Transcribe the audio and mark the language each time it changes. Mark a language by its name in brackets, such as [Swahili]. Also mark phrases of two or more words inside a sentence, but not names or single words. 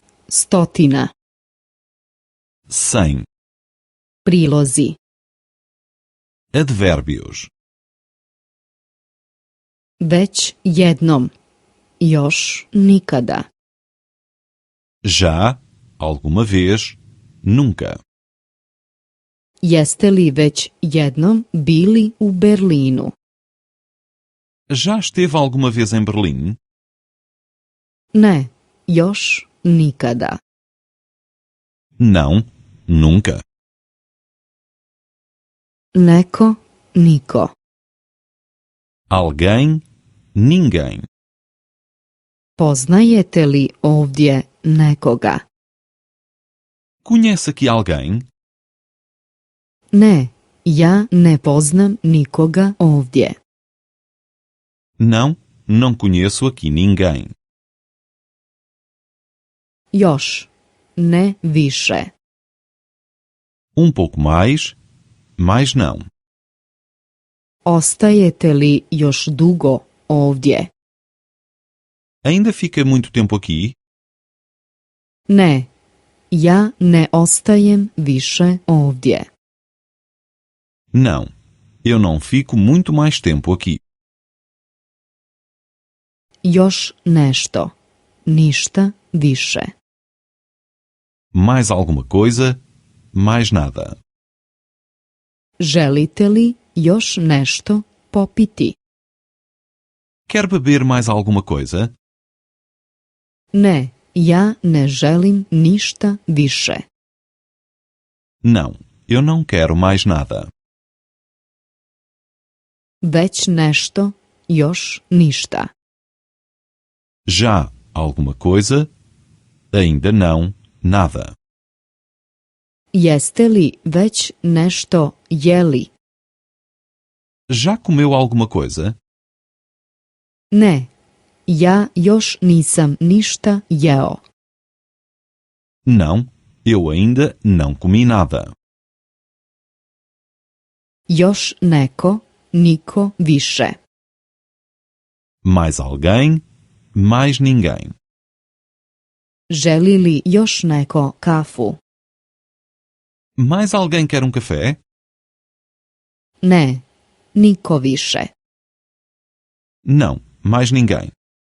[Bosnian] stotina, [Portuguese] 100. [Bosnian] prilozi, [Portuguese] Advérbios. [Bosnian] već jednom, još nikada, [Portuguese] Já, alguma vez, nunca. [Bosnian] jeste li već jednom bili u Berlinu? [Portuguese] Já esteve alguma vez em Berlim? [Bosnian] Ne, još nikada. [Portuguese] Não, nunca. [Bosnian] Neko, niko. [Portuguese] Alguém, ninguém. [Bosnian] Poznajete li ovdje nekoga? [Portuguese] Conhece aqui alguém? [Bosnian] Ne, ja ne poznam nikoga ovdje. [Portuguese] Não, não conheço aqui ninguém. [Bosnian] Još, ne više. [Portuguese] Pouco mais, mas não. [Bosnian] Ostajete li još dugo ovdje? [Portuguese] Ainda fica muito tempo aqui? [Bosnian] Ne, ja ne ostajem više ovdje. [Portuguese] Não, eu não fico muito mais tempo aqui. [Bosnian] Još nešto, ništa više. [Portuguese] Mais alguma coisa, mais nada. [Bosnian] Želite li još nešto popiti? [Portuguese] Quer beber mais alguma coisa? [Bosnian] Ne, ja ne želim ništa više. [Portuguese] Não, eu não quero mais nada. [Bosnian] Već nešto, još ništa. [Portuguese] Já alguma coisa, ainda não, nada. [Bosnian] Jeste li već nešto jeli? [Portuguese] Já comeu alguma coisa? [Bosnian] Ne, ja još nisam ništa jeo. [Portuguese] Não, eu ainda não comi nada. [Bosnian] Još neko, niko više. [Portuguese] Mais alguém, mais ninguém. [Bosnian] Želi li još neko kafu? [Portuguese] Mais alguém quer café? [Bosnian] Ne, niko više. [Portuguese] Não, mais ninguém.